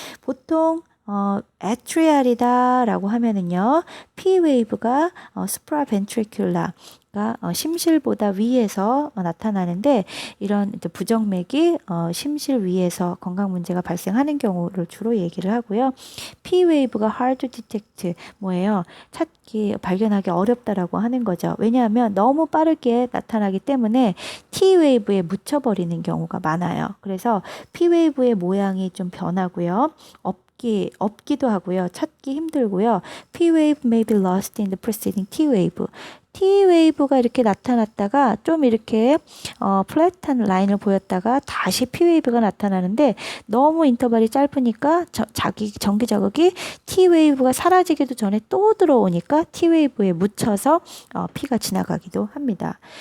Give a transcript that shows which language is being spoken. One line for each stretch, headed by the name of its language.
Korean: 보통 atrial이다라고 하면은요, P 웨이브가 supraventricular 심실보다 위에서 나타나는데 이런 부정맥이 심실 위에서 건강 문제가 발생하는 경우를 주로 얘기를 하고요. P 웨이브가
English: hard to detect
Korean: 뭐예요? 찾기 발견하기 어렵다라고 하는 거죠. 왜냐하면 너무 빠르게 나타나기 때문에 T 웨이브에 묻혀버리는 경우가 많아요. 그래서 P 웨이브의 모양이 좀 변하고요. 없기도 하고요. 찾기 힘들고요.
English: P wave may be lost in the preceding T wave.
Korean: T 웨이브가 이렇게 나타났다가 좀 이렇게 플랫한 라인을 보였다가 다시 P 웨이브가 나타나는데 너무 인터벌이 짧으니까 전기 자극이 T 웨이브가 사라지기도 전에 또 들어오니까 T 웨이브에 묻혀서 피가 지나가기도 합니다.